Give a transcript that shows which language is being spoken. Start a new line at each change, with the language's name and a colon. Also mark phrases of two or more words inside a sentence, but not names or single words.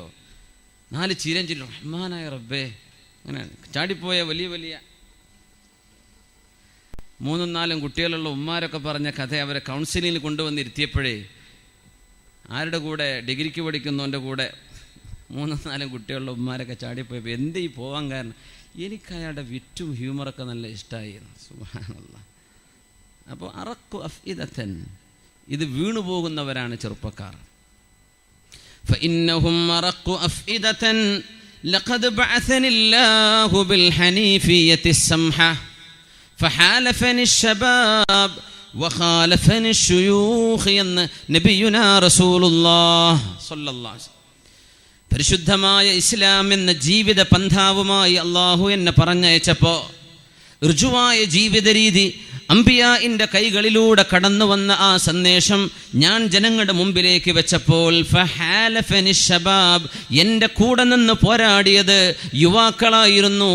Malayalam: 4 ചീരഞ്ചിരി റഹ്മാനായ റബ്ബേ, അങ്ങനെ ചാടിപ്പോയ വലിയ വലിയ 3-4 കുട്ടികളുള്ള ഉമ്മാരൊക്കെ പറഞ്ഞ കഥ അവരെ കൗൺസിലിങ്ങിൽ കൊണ്ടുവന്നിരുത്തിയപ്പോഴേ ആരുടെ കൂടെ ഡിഗ്രിക്ക് പഠിക്കുന്നവൻ്റെ കൂടെ 3-4 കുട്ടികളുള്ള ഉമ്മാരൊക്കെ ചാടിപ്പോയപ്പോൾ എന്തേ ഈ പോകാൻ കാരണം, എനിക്ക് അയാളുടെ വിറ്റും ഹ്യൂമറൊക്കെ നല്ല ഇഷ്ടമായിരുന്നു. സുബ്ഹാനല്ലാഹ്. അപ്പോൾ
Arabic: أرق أفئدة,
Malayalam: ഇത് വീണുപോകുന്നവരാണ് ചെറുപ്പക്കാർ.
Arabic: فإنهم مرقوا أفئدة لقد بعثني الله بالحنيفية السمحة فحالفني الشباب وخالفني الشيوخ എന്ന് نبينا رسول الله صلى الله عليه وسلم.
Malayalam: പരിശുദ്ധമായ ഇസ്ലാം എന്ന ജീവിത പന്ഥാവുമായി അള്ളാഹു എന്നെ പറഞ്ഞയച്ചപ്പോൾ ഋജുവായ ജീവിത രീതി, അംബിയാഇന്റെ കൈകളിലൂടെ കടന്നു വന്ന ആ സന്ദേശം ഞാൻ ജനങ്ങളുടെ മുമ്പിലേക്ക് വെച്ചപ്പോൾ
Arabic: فحالفني شباب,
Malayalam: എൻ്റെ കൂടെ നിന്ന് പോരാടിയത് യുവാക്കളായിരുന്നു.